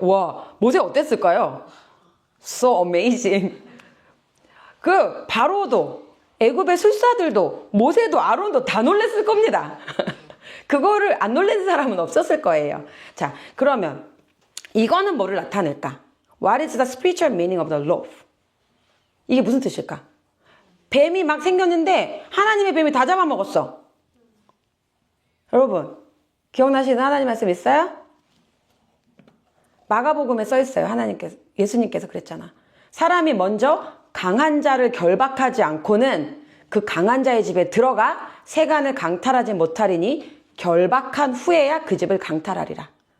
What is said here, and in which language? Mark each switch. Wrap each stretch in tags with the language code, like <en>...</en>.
<ko>와, 모세 어땠을까요?</ko> <en>So amazing.</en> <ko>그 바로도, 애굽의 술사들도, 모세도, 아론도 다 놀랬을 겁니다. 그거를 안 놀란 사람은 없었을 거예요. 자, 그러면 이거는 뭐를 나타낼까?</ko> <en>What is the spiritual meaning of the loaf?</en> <ko>이게 무슨 뜻일까? 뱀이 막 생겼는데 하나님의 뱀이 다 잡아먹었어. 여러분, 기억나시는 하나님 말씀 있어요? 마가복음에 써 있어요. 예수님께서 그랬잖아. 사람이 먼저 강한 자를 결박하지 않고는 그 강한 자의 집에 들어가 세간을 강탈하지 못하리니 결박한 후에야 그 집을 강탈하리라.</ko>